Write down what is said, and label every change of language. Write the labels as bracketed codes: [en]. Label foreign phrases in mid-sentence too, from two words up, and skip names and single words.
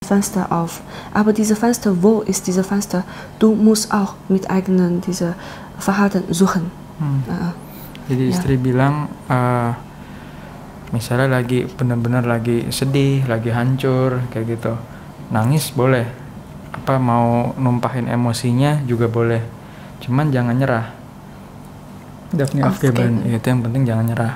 [de] Fenster auf. Aber diese Fenster, wo ist diese Fenster? Du musst auch mit eigenen diese Verhalten suchen. [id] Jadi istri bilang, misalnya lagi benar-benar lagi sedih, lagi hancur kayak gitu, nangis boleh, apa mau numpahin emosinya juga boleh, cuman jangan nyerah. Daphne Afghan, itu yang penting jangan nyerah.